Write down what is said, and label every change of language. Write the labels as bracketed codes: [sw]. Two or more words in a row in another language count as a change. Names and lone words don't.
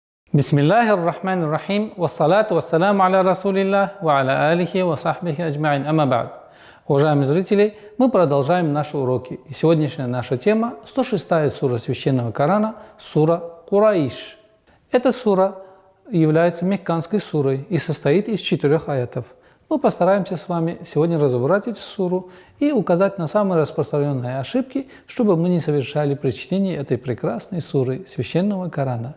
[ar] بسم الله الرحمن الرحيم والصلاة والسلام على رسول الله وعلى آله وصحبه أجمعين أما بعد. [ru] Уважаемые зрители, мы продолжаем наши уроки. И сегодняшняя наша тема – 106-я сура Священного Корана, сура Курайш. Эта сура является мекканской сурой и состоит из 4 аятов. Мы постараемся с вами сегодня разобрать эту суру и указать на самые распространенные ошибки, чтобы мы не совершали при чтении этой прекрасной суры Священного Корана.